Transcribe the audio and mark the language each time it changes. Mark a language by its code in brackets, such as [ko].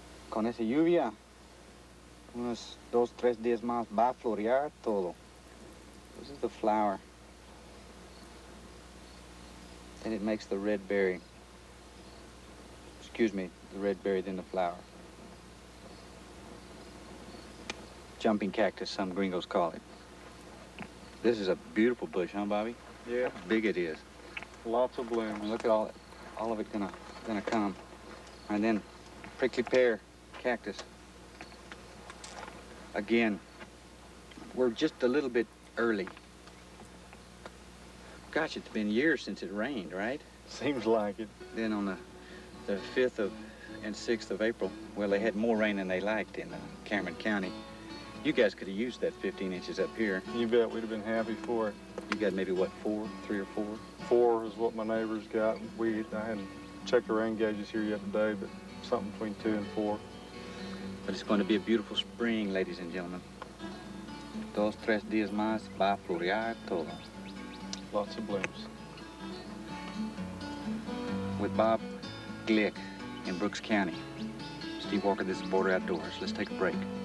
[es] Con esa lluvia, unos 2-3 días más va a florear todo. [en] This is the flower. Then it makes the red berry. Excuse me, the red berry, then the flower. Jumping cactus, some gringos call it. This is a beautiful bush, huh, Bobby? Yeah. How big it is. Lots of blooms. And look at all of it gonna come. And then prickly pear cactus. Again, we're just a little bit early. Gosh, it's been years since it rained, right? Seems like it. Then on the 5th and 6th of April, well, they had more rain than they liked in Cameron County. You guys could have used that 15 inches up here. You bet we'd have been happy for it. You got maybe, what, 3 or 4? 4 is what my neighbors got. I hadn't checked the rain gauges here yet today, but something between 2 and 4. But it's going to be a beautiful spring, ladies and gentlemen. [es] 2-3 días más va a florear todo. [en] Lots of blooms. With Bob Glick in Brooks County. Steve Walker, this is Border Outdoors. Let's take a break.